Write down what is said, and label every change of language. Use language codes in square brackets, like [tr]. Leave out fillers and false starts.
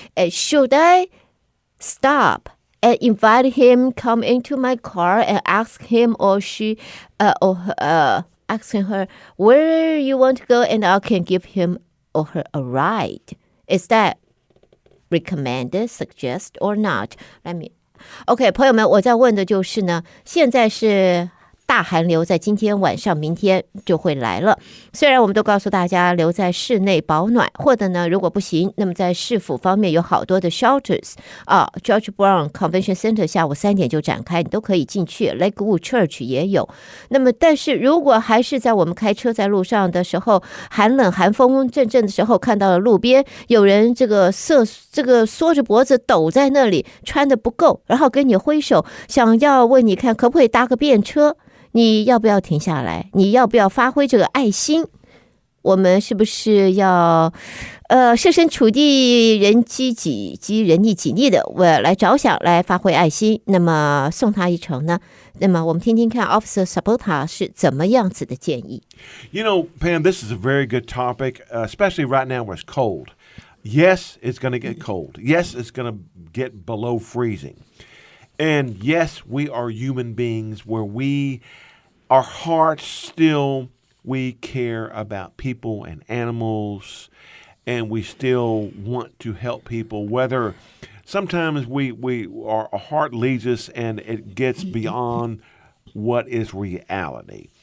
[en] Should I stop and invite him come into my car and ask him or she asking her where you want to go and I can give him or her a ride? Is that recommended, suggest or not? [zh] OK, 朋友们，我在问的就是呢，现在是大寒流在今天晚上明天就会来了，虽然我们都告诉大家留在室内保暖，或者呢如果不行，那么在市府方面有好多的 shelters George Brown Convention Center 下午3点就展开，你都可以进去， Lakewood Church 也有。那么但是如果还是在我们开车在路上的时候，寒冷寒风阵阵的时候，看到了路边有人这个缩着脖子抖在那里，穿的不够，然后跟你挥手，想要问你看可不可以搭个便车，你要不要停下来？你要不要发挥这个爱心？我们是不是要设身处地、人机己及人力己力的来着想，来发挥爱心，那么送他一程呢？那么我们听听看 Officer Sabota 是怎么样子的建议。 [en] You know, Pam, this is a very good topic, especially right now where it's cold. Yes, it's going to get cold. Yes, it's going to get below freezing. And yes, we are human beings where our hearts still, we care about people and animals, and we still want to help people, whether sometimes our heart leads us and it gets beyond what is reality.